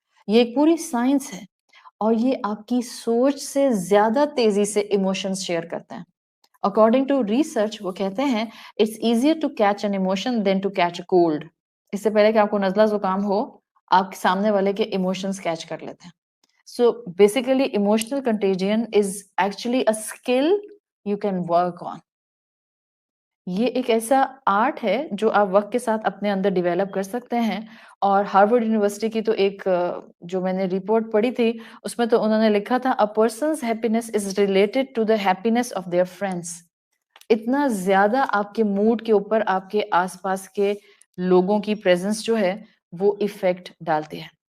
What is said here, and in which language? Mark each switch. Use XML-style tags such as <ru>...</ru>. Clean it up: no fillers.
<ur>یہ ایک پوری سائنس ہے، اور یہ آپ کی سوچ سے زیادہ تیزی سے ایموشنز شیئر کرتے ہیں.</ur> <en>according to research</en> <ur>وہ کہتے ہیں</ur> <en>It's easier to catch an emotion than to catch a cold.</en> <ur>اس سے پہلے کہ آپ کو نزلہ زکام ہو، آپ کے سامنے والے کے ایموشنز کیچ کر لیتے ہیں.</ur> <en>So basically emotional contagion is actually a skill you can work on.</en> <ur>یہ ایک ایسا آرٹ ہے جو آپ وقت کے ساتھ اپنے اندر ڈیویلپ کر سکتے ہیں. اور ہارورڈ یونیورسٹی کی تو ایک جو میں نے رپورٹ پڑھی تھی، اس میں تو انہوں نے لکھا تھا</ur> <en>a person's happiness is related to the happiness of their friends.</en> <ur>اتنا زیادہ آپ کے موڈ کے اوپر آپ کے آس پاس کے لوگوں کی پریزنس جو ہے وہ ایفیکٹ ڈالتی ہے.</ur>